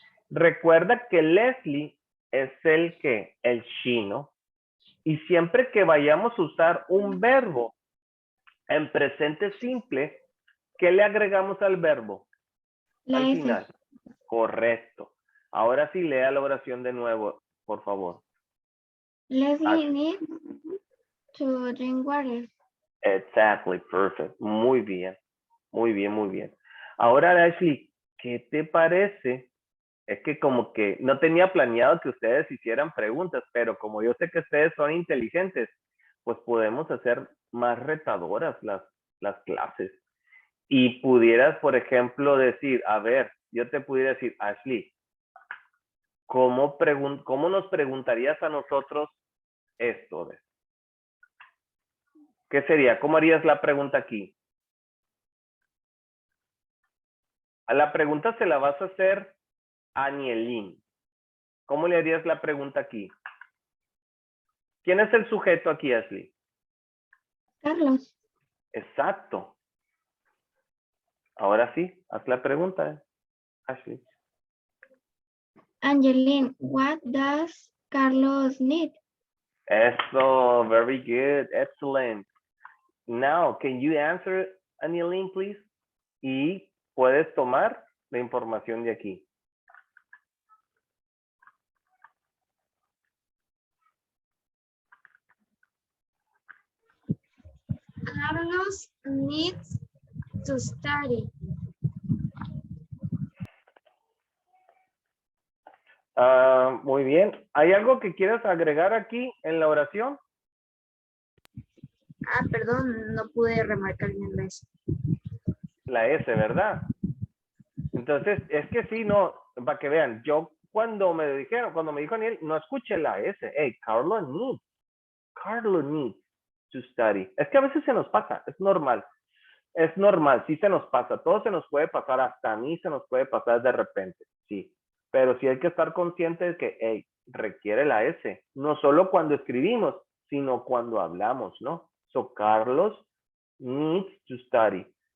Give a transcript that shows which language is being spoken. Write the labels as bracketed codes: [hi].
[es] Recuerda que Leslie es el que, el she, ¿no? Y siempre que vayamos a usar un verbo en presente simple, ¿qué le agregamos al verbo? La Al F. final. Correcto. Ahora sí lea la oración de nuevo, por favor. [en] Leslie needs to drink water. Exactly, perfect. [es] Muy bien. Muy bien, muy bien. Ahora, Ashley, ¿qué te parece? Es que como que no tenía planeado que ustedes hicieran preguntas, pero como yo sé que ustedes son inteligentes, pues podemos hacer más retadoras las clases. Y pudieras, por ejemplo, decir, a ver, yo te pudiera decir, Ashley, ¿cómo nos preguntarías a nosotros esto? ¿Qué sería? ¿Cómo harías la pregunta aquí? A la pregunta se la vas a hacer a Anielín. ¿Cómo le harías la pregunta aquí? ¿Quién es el sujeto aquí, Ashley? Carlos. Exacto. Ahora sí, haz la pregunta, Ashley. [en] Angeline, what does Carlos need? [es] Eso, [en] very good, excellent. Now, can you answer, Anielín, please? [es] Y puedes tomar la información de aquí. [en] Carlos needs to study. [es] Muy bien. ¿Hay algo que quieras agregar aquí en la oración? Perdón, no pude remarcar bien la S. La S, ¿verdad? Entonces, es que sí, no, para que vean, yo cuando me dijo Aniel, no escuché la S. [en] Hey, Carlos needs to study. [es] Es que a veces se nos pasa, es normal. Es normal, sí se nos pasa, todo se nos puede pasar, hasta a mí se nos puede pasar de repente, sí. Pero sí hay que estar consciente de que, hey, requiere la S, no solo cuando escribimos, sino cuando hablamos, ¿no? [en] So, Carlos needs to study.